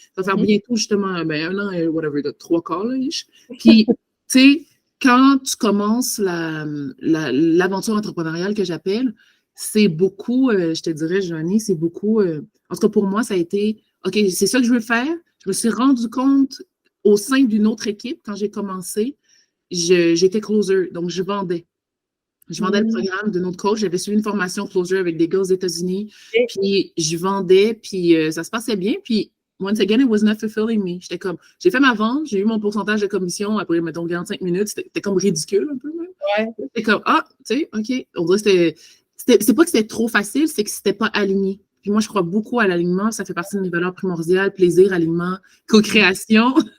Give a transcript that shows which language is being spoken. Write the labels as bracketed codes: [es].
[fr] Ça va faire bientôt, justement, un an et whatever, de 3 quarts, là, Puis, tu sais, quand tu commences l'aventure entrepreneuriale que j'appelle, c'est beaucoup, je te dirais, Joanie, c'est beaucoup, en tout cas pour moi, ça a été, OK, c'est ça que je veux faire. Je me suis rendu compte au sein d'une autre équipe, quand j'ai commencé, j'étais closer, donc je vendais. Je vendais le programme d'un autre coach. J'avais suivi une formation closer avec des gars aux États-Unis. Puis je vendais, puis ça se passait bien. Puis [en] once again, it was not fulfilling me. [fr] J'étais comme, j'ai fait ma vente, j'ai eu mon pourcentage de commission après, mettons, 45 minutes. C'était comme ridicule un peu. Même. C'était comme, tu sais, OK. On dirait que c'est pas que c'était trop facile, c'est que c'était pas aligné. Puis moi, je crois beaucoup à l'alignement. Ça fait partie de mes valeurs primordiales. Plaisir, alignement, co-création.